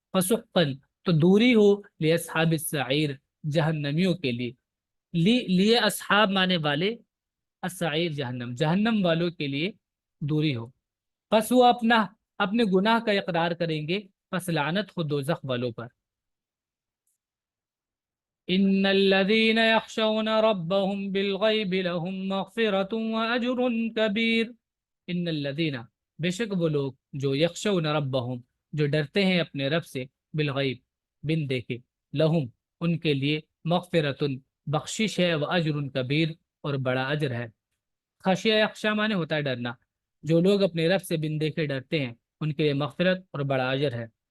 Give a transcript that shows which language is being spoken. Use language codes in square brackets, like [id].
[ur] فسحقا تو دوری ہو، [ar] لاصحاب السعیر [ur] جہنمیوں کے لیے. لیے اصحاب مانے والے، السعیر جہنم جہنم والوں کے لیے دوری ہو. پس وہ اپنے گناہ کا اقرار کریں گے، پس لعنت ہو دوزخ والوں پر. [ar] ان الذين يخشون ربهم بالغیب لهم مغفرة واجر کبیر. ان الذين [ur] بے شک وہ لوگ جو [ar] یخشون ربهم [ur] جو ڈرتے ہیں اپنے رب سے، بالغیب بن دیکھے، لہم ان کے لیے، مغفرۃ بخشش ہے، [ar] واجر کبیر [ur] اور بڑا اجر ہے. خشیہ یخشا مانے ہوتا ہے ڈرنا. جو لوگ اپنے رب سے بن دیکھے ڈرتے ہیں ان کے لیے مغفرت اور بڑا اجر ہے.